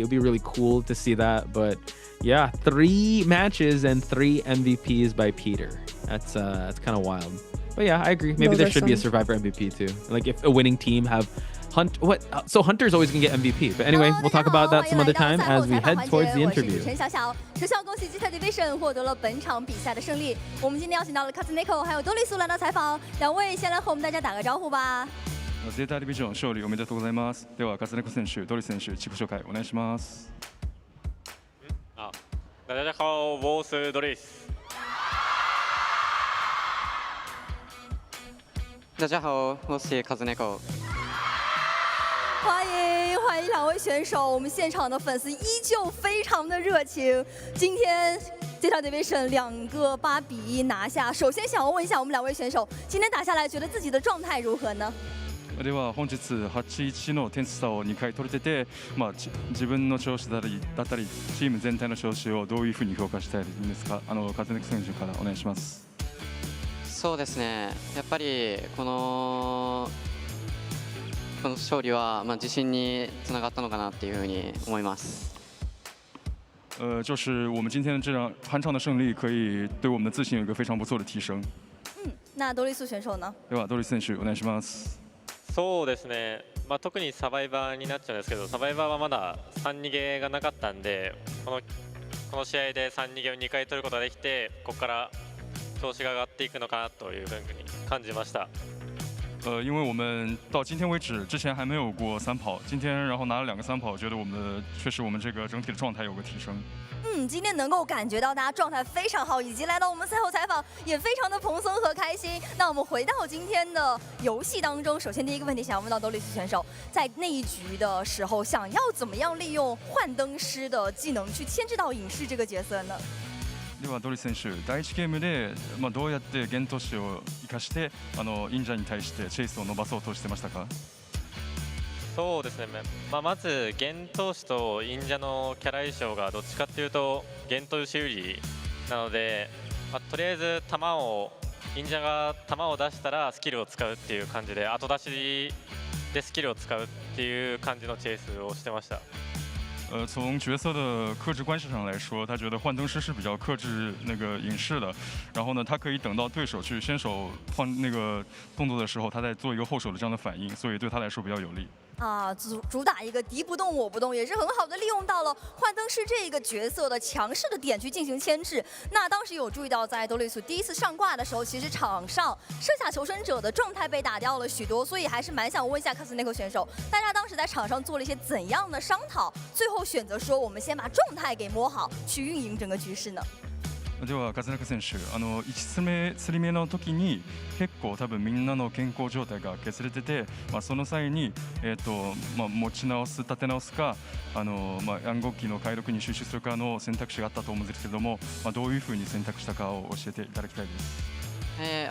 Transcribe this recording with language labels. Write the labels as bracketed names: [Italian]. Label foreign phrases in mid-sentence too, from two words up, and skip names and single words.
[English] It'll be really cool to see that. But yeah, 3 matches and 3 MVPs by Peter. That's kind of wild. But yeah, I agree. Maybe there should be a survivor MVP too. Like if a winning team have So Hunter's always gonna get MVP. But anyway, we'll talk about that some other time as we head towards the [Chinese] 我是 [English] interview. [Chinese] 陈小小，首先要恭喜 ZETA Division 获得了本场比赛的胜利。我们今天邀请到了 COA⅓ 还有多利苏来到采访，两位先来和我们大家打个招呼吧。 [Japanese] ZETA Division 勝利おめでとうございます。ではCOA⅓選手、ドリ選手自己紹介お願いします。 [Chinese] 大家好，我是多利斯。大家好，我是COA⅓。欢迎两位选手，我们现场的粉丝依旧非常的热情。今天ZETA Division 2个8比1拿下。首先想要問一下我們兩位選手，今天打下來覺得自己的狀態如何呢？ [Japanese] では本日8-1の点数差を2回取れてて、自分の調子だったりチーム全体の調子をどういうふうに評価したいですか？COA⅓選手からお願いします。そうですね、やっぱりこの勝利は自信につながったのかなっていうふうに思います。 [Chinese] 就是我们今天的这场酣畅的胜利，可以对我们的自信有一个非常不错的提升。那多利苏選手呢？ [Japanese] ではドリ選手お願いします。そうですね。特にサバイバーになっちゃうんですけど、サバイバーはまだ3逃げがなかったんで、この試合で3逃げを2回取ることができて、ここから調子が上がっていくのかなというふうに感じました。 [Chinese] 因为我们到今天为止，之前还没有过3跑，今天然后拿了2个3跑，觉得确实我们这个整体的状态有个提升。今天能够感觉到大家状态非常好，以及来到我们赛后采访也非常的蓬松和开心。那我们回到今天的游戏当中，首先第一个问题想要问到多利斯选手，在那一局的时候，想要怎么样利用幻灯师的技能去牵制到隐士这个角色呢？ [Japanese] ではドリ選手、第1ゲームで、どうやって幻冬師を生かして忍者に対してチェイスを伸ばそうとしてましたか？そうですね、まず幻冬師と忍者のキャラ相性がどっちかっていうと幻冬師有利なので、とりあえず忍者が弾を出したらスキルを使うっていう感じで後出しでスキルを使うっていう感じのチェイスをしてました。 [Chinese] 从角色的克制关系上来说，他觉得幻灯师是比较克制那个隐士的。然后呢，他可以等到对手去先手放那个动作的时候，他再做一个后手的这样的反应，所以对他来说比较有利。主打一个敌不动我不动，也是很好的利用到了幻灯师这个角色的强势的点去进行牵制。那当时有注意到，在多利苏第一次上挂的时候，其实场上射下求生者的状态被打掉了许多，所以还是蛮想问一下COA⅓选手，大家当时在场上做了一些怎样的商讨，最后選擇說我們先把狀態給摸好，去運營整個局勢呢？ [Japanese] ではCOA⅓選手、1釣り目の時に結構多分みんなの健康状態が削れてて、その際に、持ち直す立て直すか暗号機の解読に収集するかの選択肢があったと思うんですけれども、どういうふうに選択したかを教えていただきたいです。